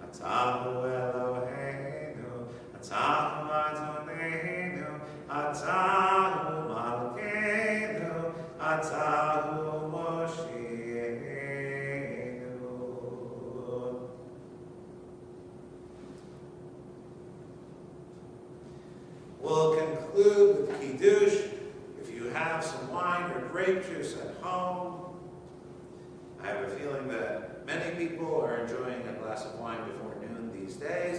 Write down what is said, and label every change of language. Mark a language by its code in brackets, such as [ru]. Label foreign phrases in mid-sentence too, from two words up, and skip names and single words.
[he] אתה הוא אלהינו, אתה הוא אדונינו, אתה הוא מלכנו, אתה הוא מושיענו. [en] We'll conclude with Kiddush. If you have some wine or grape juice at home, I have a feeling that many people are enjoying a glass of wine before noon these days.